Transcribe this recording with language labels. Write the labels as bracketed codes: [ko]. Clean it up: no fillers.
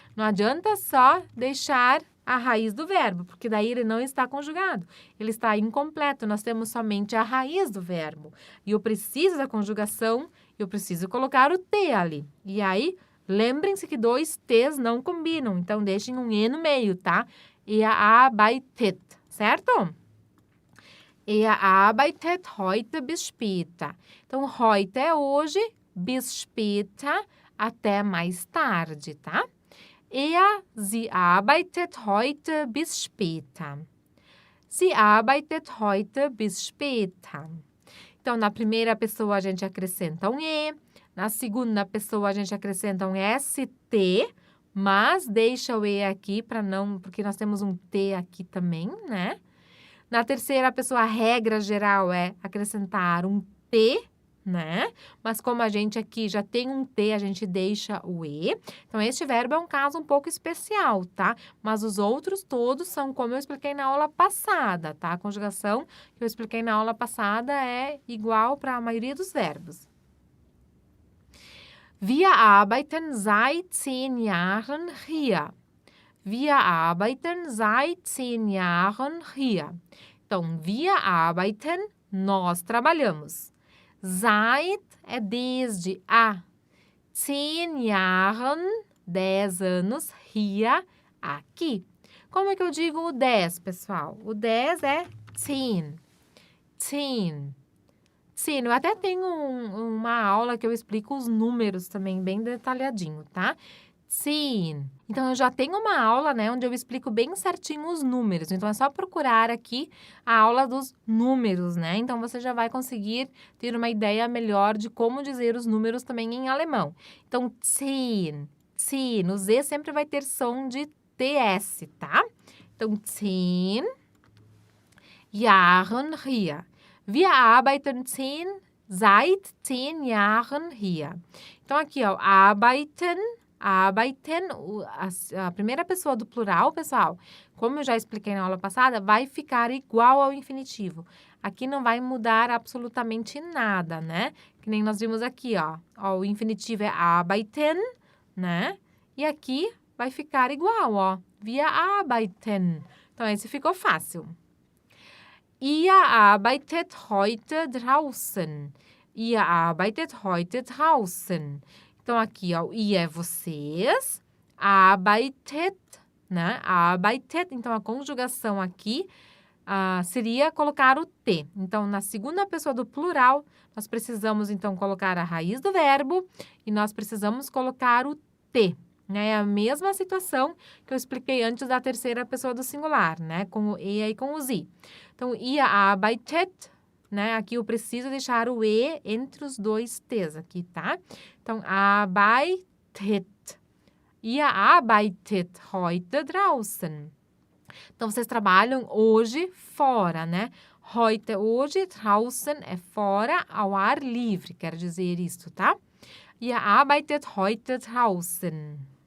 [pt] Não adianta só deixar a raiz do verbo, porque daí ele não está conjugado. Ele está incompleto, nós temos somente a raiz do verbo. E eu preciso da conjugação, eu preciso colocar o T ali. E aí, lembrem-se que 2 T's não combinam, então deixem um E no meio, tá? [de] Arbeitet, certo? Arbeitet heute bis später. [pt] Então, heute é hoje, [de] bis später, [pt] até mais tarde, tá? [de] Sie arbeitet heute bis später. Sie arbeitet heute bis später. [pt] Então, na primeira pessoa, a gente acrescenta um E. Na segunda pessoa, a gente acrescenta um ST, mas deixa o E aqui para não... Porque nós temos um T aqui também, né? Na terceira pessoa, a regra geral é acrescentar um T, né? Mas como a gente aqui já tem um T, a gente deixa o E. Então, este verbo é um caso um pouco especial, tá? Mas os outros todos são como eu expliquei na aula passada, tá? A conjugação que eu expliquei na aula passada é igual para a maioria dos verbos. [de] Wir arbeiten seit 10 Jahren hier. Wir arbeiten seit 10 Jahren hier. [pt] Então, [de] wir arbeiten, [pt] nós trabalhamos. Seit é desde há [de] 10 Jahren, [pt] 10 anos, hier, aqui. Como é que eu digo o 10, pessoal? O 10 é 10. 10. 10. Eu até tenho uma aula que eu explico os números também, bem detalhadinho, tá? 10. Então, eu já tenho uma aula, né, onde eu explico bem certinho os números. Então, é só procurar aqui a aula dos números, né? Então, você já vai conseguir ter uma ideia melhor de como dizer os números também em alemão. Então, 10. 10. O Z sempre vai ter som de TS, tá? [de] Então, 10 Jahren hier. Wir arbeiten seit 10 Jahren hier. [pt] Então, aqui, ó, arbeiten, a primeira pessoa do plural, pessoal, como eu já expliquei na aula passada, vai ficar igual ao infinitivo. Aqui não vai mudar absolutamente nada, né? Que nem nós vimos aqui, ó. O infinitivo é arbeiten, né? E aqui vai ficar igual, ó. [de] Wir arbeiten. [pt] Então, esse ficou fácil. [de] Ihr arbeitet heute draußen. Ihr arbeitet heute draußen. [pt] Então, aqui, ó, ihr é vocês, arbeitet, né? Arbeitet, então, a conjugação aqui seria colocar o T. Então, na segunda pessoa do plural, nós precisamos, então, colocar a raiz do verbo e nós precisamos colocar o T, né? É a mesma situação que eu expliquei antes da terceira pessoa do singular, né? Com o E e com o Sie. Então, [de] ihr arbeitet, [pt] né? Aqui eu preciso deixar o E entre os 2 T's aqui, tá? Então, arbeitet. [de] Ihr arbeitet heute draußen. [pt] Então, vocês trabalham hoje fora, né? Heute é hoje, draußen é fora, ao ar livre, quer dizer isso, tá? [de] Ihr arbeitet heute draußen.